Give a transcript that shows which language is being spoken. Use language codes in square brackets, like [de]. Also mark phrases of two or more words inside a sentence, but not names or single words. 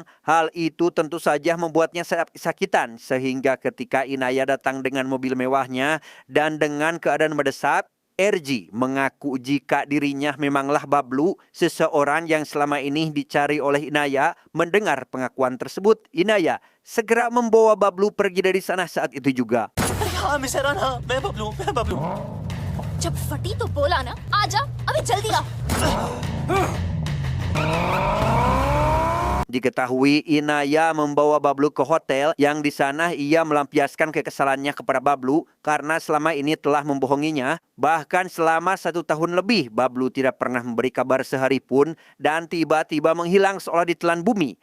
[id] Hal itu tentu saja membuatnya sakitan, sehingga ketika Inaya datang dengan mobil mewahnya dan dengan keadaan mendesak, RG mengaku jika dirinya memanglah Bablu, seseorang yang selama ini dicari oleh Inaya. Mendengar pengakuan tersebut, Inaya segera membawa Bablu pergi dari sana saat itu juga. [hi] हाँ मिस्टर हाँ मैं बबलू जब फटी तो बोला ना, आजा, अभी जल्दी आ. [id] Diketahui Inaya membawa Bablu ke hotel yang di sana ia melampiaskan kekesalannya kepada Bablu karena selama ini telah membohonginya. Bahkan selama 1 tahun lebih Bablu tidak pernah memberi kabar sehari pun dan tiba-tiba menghilang seolah ditelan bumi.